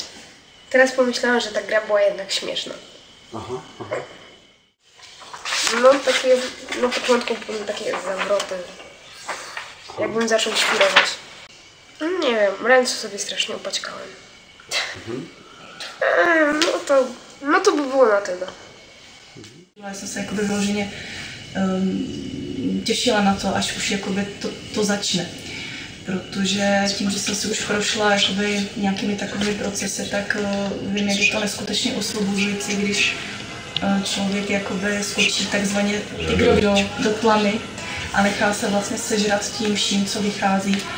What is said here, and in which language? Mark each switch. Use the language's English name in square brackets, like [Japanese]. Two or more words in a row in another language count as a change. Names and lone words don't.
[Polish] Teraz pomyślałam, że ta gra była jednak śmieszna. No takie, na początku były takie zawroty. [Czech] jak on začal špírovat. [Polish] Neviem, ręce sobie strasznie opaćkałem. [Czech] No to by bylo na teda. Já jsem se jakoby vyloženě těšila na to, až už jakoby to začne. Protože tím, že jsem si už prošla jakoby nějakými takovými procesy, tak vím, jak je to neskutečně osvobozující, když člověk jakoby skočí takzvaně do tlamy a nechá se vlastně sežrat tím vším, co vychází.